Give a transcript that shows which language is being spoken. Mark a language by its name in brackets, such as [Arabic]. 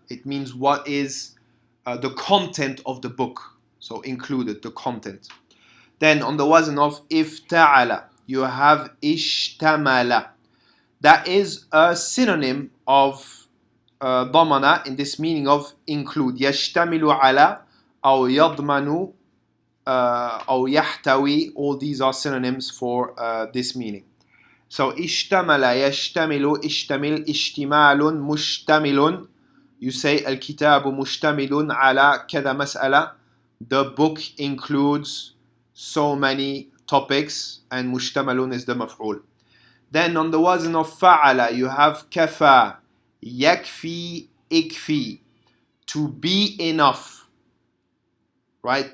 [English] It means what is the content of the book. So included, the content. Then on the wazn of ifta'ala, you have ishtamala. That is a synonym of ضمن in this meaning of include. [Arabic] يشتمل على أو يضمن أو يحتوي. [English] All these are synonyms for this meaning. So [Arabic] اشتمل يشتمل اشتمل اشتمال مشتمل. [English] You say [Arabic] الكتاب مشتمل على كذا مسألة. [English] The book includes so many topics, and mushtamalun is the maf'ul. Then on the wazn of fa'ala, you have kafa, yakfi, ikfi, to be enough, right?